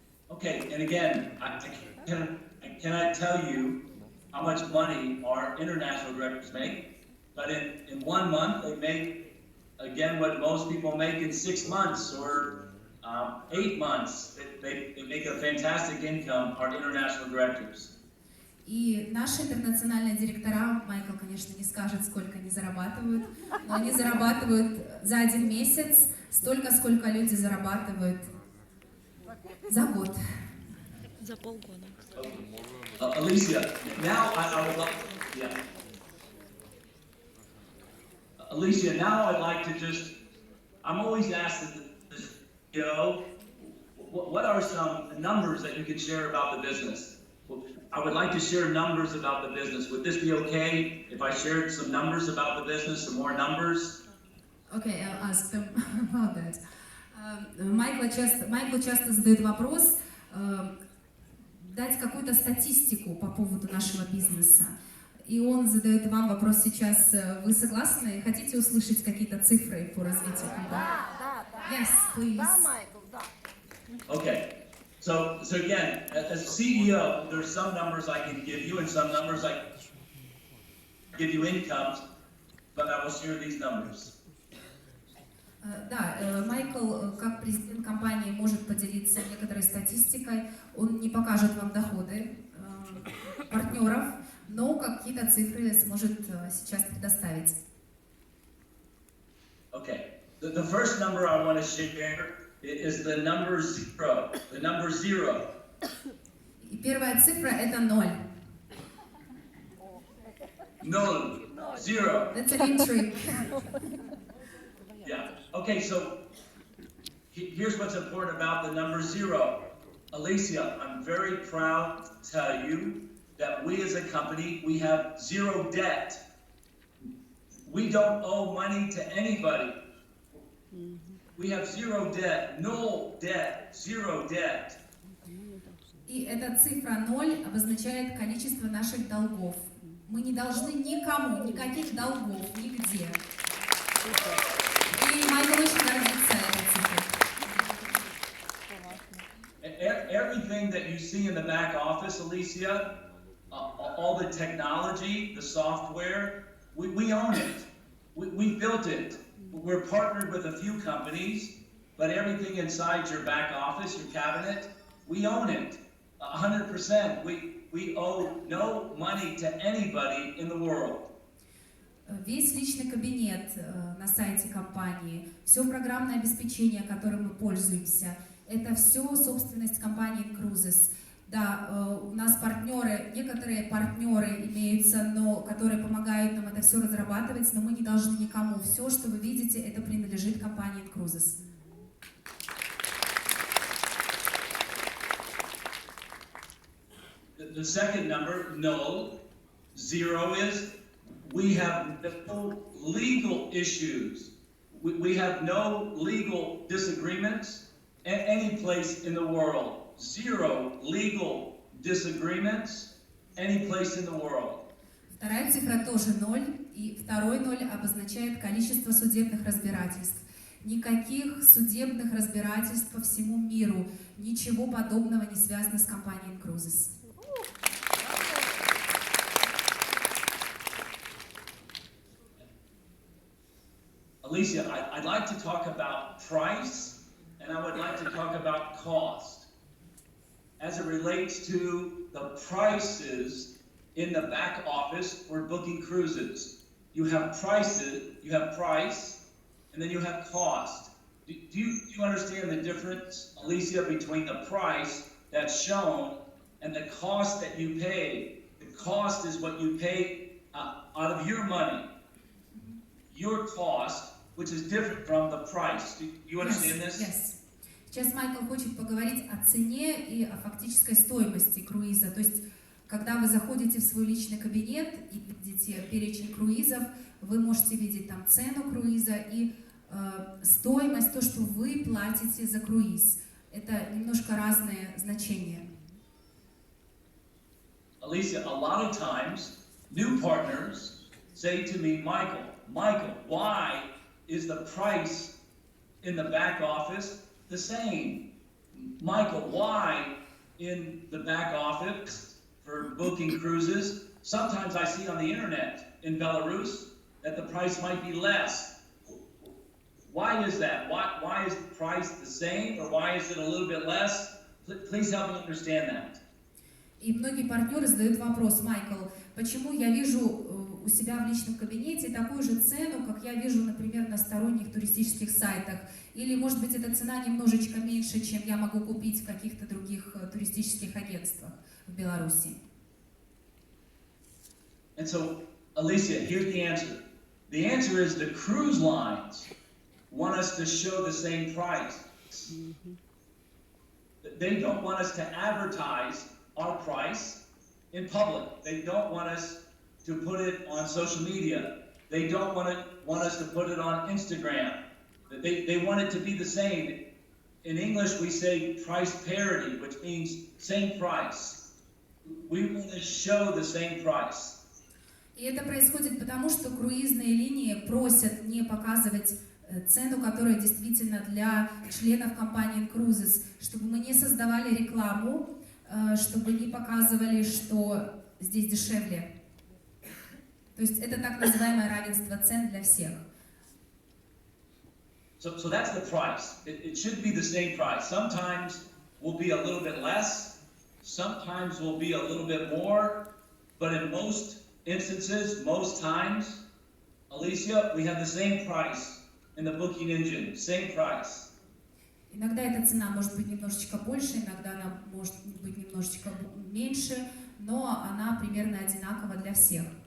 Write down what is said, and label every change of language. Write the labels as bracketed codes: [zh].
[en] Okay, and again, I cannot tell you how much money our international directors make, but in 1 month they make, again, what most people make in 6 months or 8 months. They make a fantastic income, our international directors. [ru] И наши интернациональные директора, Майкл, конечно, не скажет, сколько они зарабатывают, но они зарабатывают за 1 месяц столько, сколько люди зарабатывают за год. За полгода. [en] Alicia, now I would love, yeah. Alicia, now I'd like to just, I'm always asked at the show, what are some numbers that you could share about the business? I would like to share numbers about the business. Would this be okay if I shared some numbers about the business, some more numbers? Okay, I'll ask them about that. [ru] Майклу часто задают вопрос дать какую-то статистику по поводу нашего бизнеса. И он задает вам вопрос сейчас. Вы согласны? Хотите услышать какие-то цифры по развитию компании? Да. [en] Yes, please. [ru] Да, Майкл, да. [en] Okay. So again, as CEO, there's some numbers I can give you and some numbers I give you incomes, but I will share these numbers. [ru] Да, Майкл, как президент компании, может поделиться некоторой статистикой. Он не покажет вам доходы партнеров, но какие-то цифры сможет сейчас предоставить. [en] Okay. The first number I want to share is the number zero. The number zero. [ru] И первая цифра это 0. [en] None. Zero. That's an entry. Yeah. Okay, so here's what's important about the number zero. Alicia, I'm very proud to tell you that we as a company, we have zero debt. We don't owe money to anybody. We have zero debt, no debt, zero debt. [ru] И эта цифра 0 обозначает количество наших долгов. Мы не должны никому, никаких долгов, нигде. И Майкл очень гордится этой цифрой. [en] Everything that you see in the back office, Alicia, all the technology, the software, we own it. We built it. We're partnered with a few companies, but everything inside your back office, your cabinet, we own it. 100%. We owe no money to anybody in the world. [ru] Весь личный кабинет на сайте компании, все программное обеспечение, которым мы пользуемся, это все собственность компании Инкрузес. Да, у нас партнеры, некоторые партнеры имеются, но которые помогают нам это все разрабатывать, но мы не должны никому. Все, что вы видите, это принадлежит компании Инкрузес. [en] The second number, no, zero is, we have no legal issues. We have no legal disagreements any place in the world. Zero legal disagreements any place in the world. [ru] Вторая цифра тоже 0, и второй 0 обозначает количество судебных разбирательств. Никаких судебных разбирательств по всему миру, ничего подобного не связано с компанией Инкрузес. [en] Alicia, I'd like to talk about price, and I would like to talk about cost. As it relates to the prices in the back office for booking cruises. You have prices, you have price, and then you have cost. Do you understand the difference, Alicia, between the price that's shown and the cost that you pay? The cost is what you pay out of your money. Your cost, which is different from the price. Do you understand this? Yes. [ru] Сейчас Майкл хочет поговорить о цене и о фактической стоимости круиза. То есть, когда вы заходите в свой личный кабинет и видите перечень круизов, вы можете видеть там цену круиза и стоимость, то, что вы платите за круиз. Это немножко разные значения. [en] Alicia, a lot of times, new partners say to me, Michael, why is the price in the back office the same? Michael, why in the back office for booking cruises, sometimes I see on the internet in Belarus that the price might be less. Why is that? Why is the price the same, or why is it a little bit less? Please help me understand that. [ru] И многие партнеры задают вопрос, Майкл, почему я вижу у себя в личном кабинете такую же цену, как я вижу, например, на сторонних туристических сайтах? Или, может быть, эта цена немножечко меньше, чем я могу купить в каких-то других туристических агентствах в Беларуси? [en] And so, Alicia, here's the answer. The answer is the cruise lines want us to show the same price. They don't want us to advertise our price in public. They don't want us to put it on social media. They don't want us to put it on Instagram. They want it to be the same. In English, we say price parity, which means same price. We want to show the same price. [ru] И это происходит потому, что круизные линии просят не показывать цену, которая действительно для членов компании Инкрузес, чтобы мы не создавали рекламу, чтобы не показывали, что здесь дешевле. То есть это так называемое равенство цен для всех. [en] So that's the price. It should be the same price. Sometimes will be a little bit less, sometimes will be a little bit more, but in most instances, most times, Alicia, we have the same price in the booking engine, same price. [ru] Иногда эта цена может быть немножечко больше, иногда она может быть немножечко меньше, но она примерно одинакова для всех.